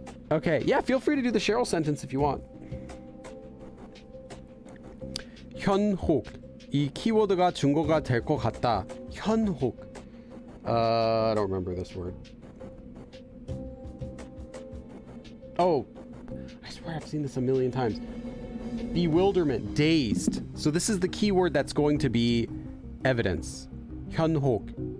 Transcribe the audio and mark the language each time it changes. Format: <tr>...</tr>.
<en>Okay, yeah, feel free to do the Cheryl sentence if you want.</en> <ko>현혹. 이 키워드가 중고가 될 것 같다. 현혹.</ko> <en>I don't remember this word. Oh, I swear I've seen this a million times. Bewilderment, dazed. So this is the keyword that's going to be evidence.</en> <ko>현혹.</ko>